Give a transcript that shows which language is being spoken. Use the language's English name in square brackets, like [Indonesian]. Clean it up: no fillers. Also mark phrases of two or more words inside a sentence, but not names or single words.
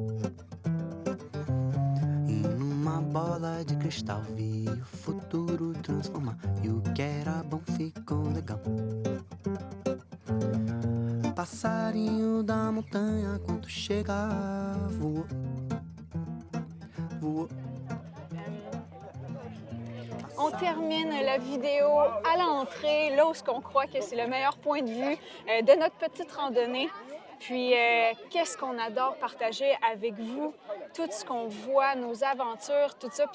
[Portuguese] E numa bola de cristal vi o futuro transformar. E o que era bom ficou legal. Passarinho da montanha, quando chega, voou, voou. [French] On termine la vidéo à l'entrée, là où on croit que c'est le meilleur point de vue de notre petite randonnée. Puis, qu'est-ce qu'on adore partager avec vous, tout ce qu'on voit, nos aventures, tout ça.